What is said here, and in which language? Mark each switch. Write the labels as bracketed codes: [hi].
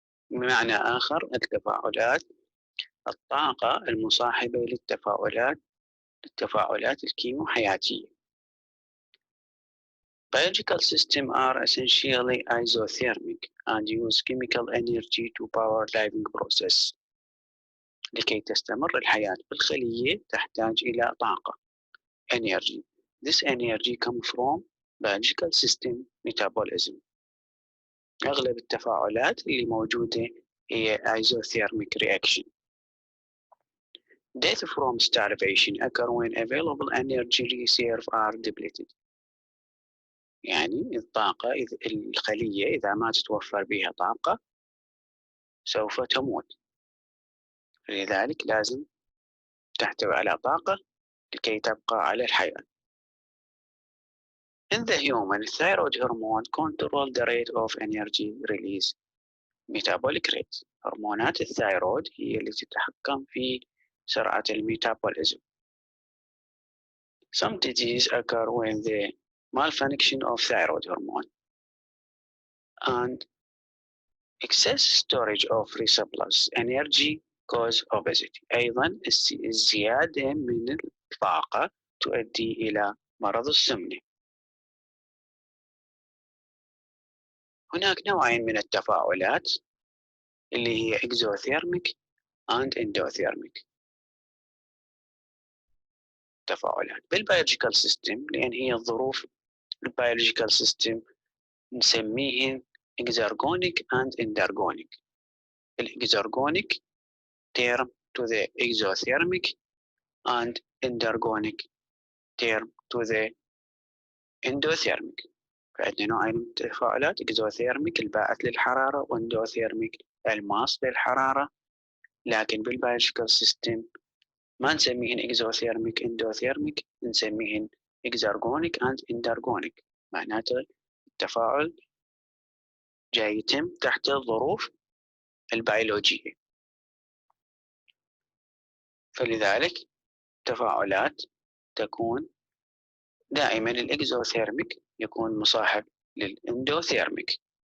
[ar] بمعنى آخر التفاعلات، الطاقة المصاحبة للتفاعلات الكيموحياتية. [en] Biological systems are essentially isothermic and use chemical energy to power living process. [ar] لكي تستمر الحياة بالخلية تحتاج إلى طاقة energy. [en] This energy comes from biological system metabolism. [ar] أغلب التفاعلات اللي موجودة هي isothermic reaction. [en] Death from starvation occur when available energy reserves are depleted. [ar] يعني الطاقة الخلية إذا ما تتوفر بها طاقة سوف تموت، لذلك لازم تحتوي على طاقة لكي تبقى على الحياة. [en] In the human, thyroid hormone control the rate of energy release. metabolic rate. [ar] هرمونات الثايرويد هي اللي تتحكم في سرعة الميتابوليزم. [en] Some diseases occur when the malfunction of thyroid hormone and excess storage of surplus energy cause obesity. [ar] أيضا الزيادة من الطاقة تؤدي إلى مرض السمنة. هناك نوعين من التفاعلات اللي هي exothermic and endothermic تفاعلات بالبيولوجيكال سيستم، لأن هي الظروف البيولوجيكال سيستم نسميهن exergonic and endergonic. [en] الexergonic term to the exothermic and endergonic term to the endothermic. [ar] فعندنا نوعين من التفاعلات exothermic الباعث للحرارة واندوثيرميك الماص للحرارة، لكن بالبيولوجيكال سيستم ما نسميهن exothermic endothermic، نسميهن exergonic and endergonic. معناته التفاعل جاي يتم تحت الظروف البيولوجية، فلذلك التفاعلات تكون دائما الاكزوثيرميك يكون مصاحب للاندوثيرميك،